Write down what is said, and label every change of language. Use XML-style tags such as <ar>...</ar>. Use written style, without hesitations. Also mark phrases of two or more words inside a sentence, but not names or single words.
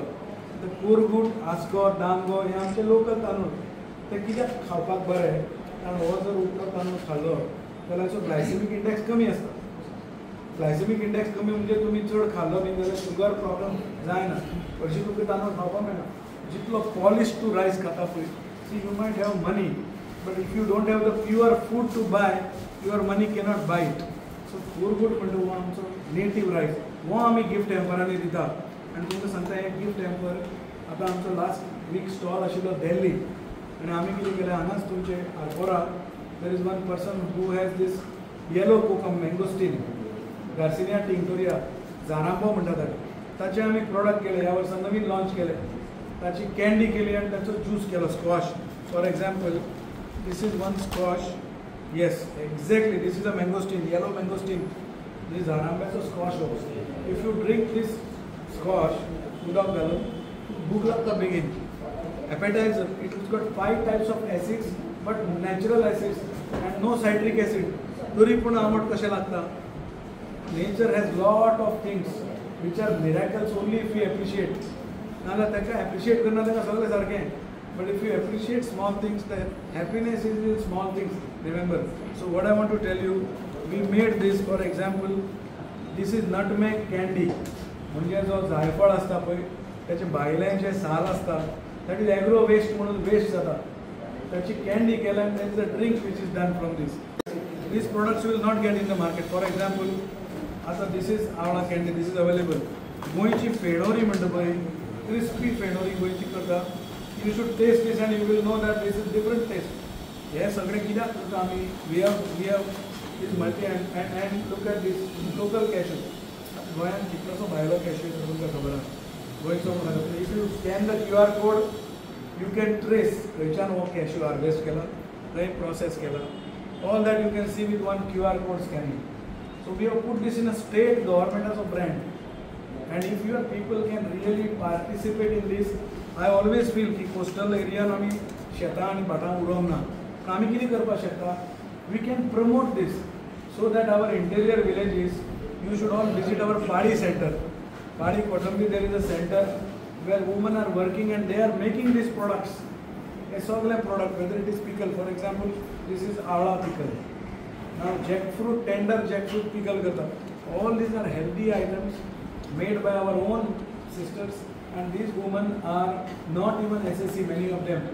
<kok>तर कोरगूट, आस्को, दांगो हे आमचे लोकल तांदूळ. ते कित्याक खावपाक बरें, कारण हो जर उकडो तांदूळ खाल्लो जाल्यार हाचो</kok> <en>glycemic index</en> <kok>कमी आसता.</kok> <en>glycemic index</en> <kok>कमी म्हणजे तुमी चड खाल्लो न्ही जाल्यार</kok> <en>sugar problem</en> <kok>जायना. हरशीं तुमकां तांदूळ खावपाक मेळना. जितलो</kok> <en>polish to rice</en> <kok>खाता पळय,</kok> <en>See you might have money, but if you don't have the pure food to buy, your money cannot buy it.</en> <kok>सो कोरगूट म्हणटा हो आमचो</kok> <en>native rice,</en> <kok>हो आमी गिफ्ट हॅम्परांनी दिता. आनी तुमकां सांगता, हे</kok> <en>gift hamper</en> <kok>आतां आमचो</kok> <en>last week stall</en> <kok>आशिल्लो दिल्ली, आनी आमी कितें केलें, हांगाच तुमचे आर्पोरा</kok> <en>there is one person who has these yellow kokum mangosteen.</en> <kok>गार्सिनिया टिंक्टोरिया जारांबो म्हणटा ताचे आमी प्रोडक्ट केले, ह्या वर्सा नवीन लॉन्च केले. ताची कॅन्डी केली आनी ताचो ज्यूस केलो स्क्वॉश.</kok> <en>For example this is one squash. Yes exactly this is a mangosteen, yellow mangosteen.</en> <kok>दिस जारांब्याचो स्क्वॉश हो.</kok> <en>If you drink this squash</en> <kok>उदक घालून भूक लागता बेगीन.</kok> <en>Appetizer, it has got 5 types of acids, but natural acids and no citric acid.</en> <kok>तरी पूण आंबट कशें लागता?</kok> <en>Nature has lot of things which are miracles only if we appreciate.</en> <kok>नाल्यार ताका appreciate करना ताका सगळें सारकें.</kok> <en>But if you appreciate small things, the happiness is in small things. Remember. So what I want to tell you, we made this. For example, this is nutmeg candy.</en> <kok>म्हणजे जो जायफळ असता पळय त्याचे भायल्यान जे साल असता</kok> <en>that is agro waste</en> <kok>म्हणून वेस्ट जाता. त्याची कॅन्डी केल्या</kok> <en>and there is a drink which is done from this. These products you will not get in the market. For example, आता this is आवळा कॅन्डी, this is available.</en> <kok>गोंयची फेणोरी म्हणटा पळय, क्रिस्पी फेणोरी गोंयची करता.</kok> <en>You should taste this and you will know that this is different taste.</en> <kok>हे सगळे कित्याक करता आमी?</kok> <en>We have this multi and look at this local cashew.</en> <kok>गोंयांत कितलोसो भायलो कॅश्यू तुमकां खबर आसा. गोंयचो म्हणून</kok> <en>If you scan the QR code you can trace</en> <kok>खंयच्यान हो कॅश्यू हार्वेस्ट केला, खंय प्रोसेस केला.</kok> <en>All that you can see with one QR code scanning. So we have put this in a state गव्हर्मेंटाचो ब्रँड. And if your people can really participate in this, I always feel</en> <kok>की कोस्टल एरियान आमी शेतां आनी भाटां उडोवंक ना. पूण आमी कितें करपाक शकता?</kok> <en>We can promote this so that our interior villages, you should all visit our Padi center. Padi Kotambi, there is a center where women are working and they are making these products. A sogle product, whether it is pickle, for example, this is Avla pickle. Now jackfruit, tender jackfruit pickle karta. All these are healthy items made by our own sisters, and these women are not even SSC, many of them.</en>